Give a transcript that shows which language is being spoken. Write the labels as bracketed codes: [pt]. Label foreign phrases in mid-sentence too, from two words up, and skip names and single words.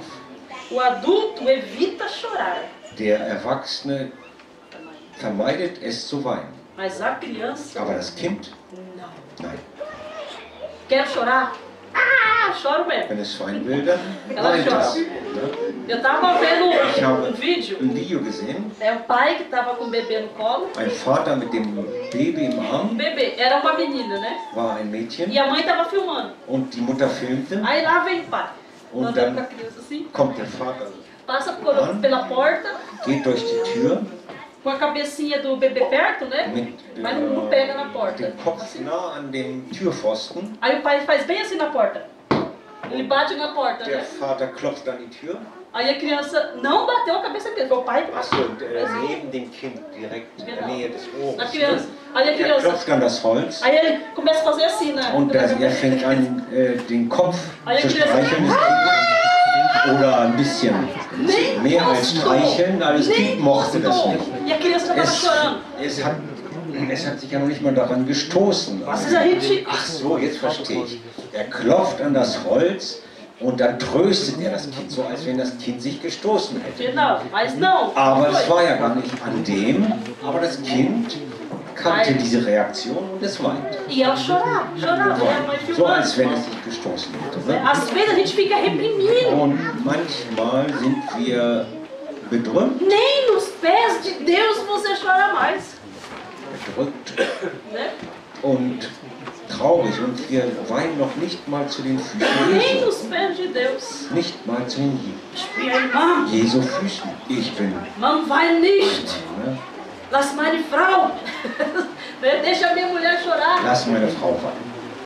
[pt] O adulto evita chorar. [de] Der Erwachsene vermeidet es zu weinen. [pt] Mas a criança, [de] Aber das Kind, [pt] não. [de] nein. [pt] Quero chorar? Ah, choro mesmo. [de] Wenn es weinen will, dann [pt] Ela [de] weint [pt] chora. [de] es. Ne? [pt] Eu tava vendo [de] Ich habe [pt] vídeo. [de] ein Video gesehen. [pt] É o pai que tava com o bebê no colo. [de] Ein Vater mit dem Baby im [pt] O [de] Arm [pt] bebê era uma menina, né? [de] war ein Mädchen [pt] E a mãe tava filmando. [de] und die Mutter filmte. [pt] Aí lá vem o pai. [de] Und [pt] Andando [de] dann [pt] com a criança assim. [de] kommt der Vater, [pt] Passa pela porta, [de] geht durch die Tür [pt] com a cabecinha do bebê perto, né? [de] mit [pt] Mas não pega na porta. [de] dem Kopf nah an dem Türpfosten. [pt] Aí o pai faz bem assim na porta. Ele bate na porta, [de] Der [pt] né? [de] Vater klopft an die Tür. [pt] Aí a criança não bateu a cabeça mesmo. Foi o pai que [de] Achso, [pt] bateu. [de] und neben dem Kind, direkt in der Genau. Nähe des [pt] A [de] Ohres. [pt] criança. [de] Ne? [pt] Aí a [de] Er [pt] criança. [de] klopft an das Holz [pt] Aí ele começa a fazer assim, né? [de] und er fängt an, den Kopf [pt] Aí a [de] zu [pt] criança. [de] streicheln des Kindes. Oder ein bisschen [pt] Nem [de] mehr als [pt] gostou. [de] streicheln, aber das [pt] Nem [de] Kind mochte das [pt] gostou. [de] nicht. [pt] E a criança já estava chorando. [de] Es hat sich ja noch nicht mal daran gestoßen. [pt] Às vezes a gente. [de] Ach so, jetzt verstehe ich. Er klopft an das Holz und dann tröstet er das Kind, so als wenn das Kind sich gestoßen hätte. [pt] Não, mas não. [de] Aber es war ja gar nicht an dem, aber das Kind kannte diese Reaktion und es weint. [pt] E ela chorava, chorava. E a mãe [de] So als [pt] filmando. [de] wenn es sich gestoßen hätte. Ne? [pt] Às vezes a gente fica reprimindo. [de] Und manchmal sind wir bedrückt, [pt] Nem nos pés de Deus você chora mais. Né? [de] und traurig und wir weinen noch nicht mal zu den Füßen [pt] Nem [de] Jesu. [pt] nos pés de Deus. [de] Nicht mal zu den [pt] Minha irmã, [de] Jesu Füßen. Ich bin [pt] não vai nicht. [de] ne? Lass meine Frau. [pt] Deixa a minha mulher chorar. [de] Lass meine Frau weinen.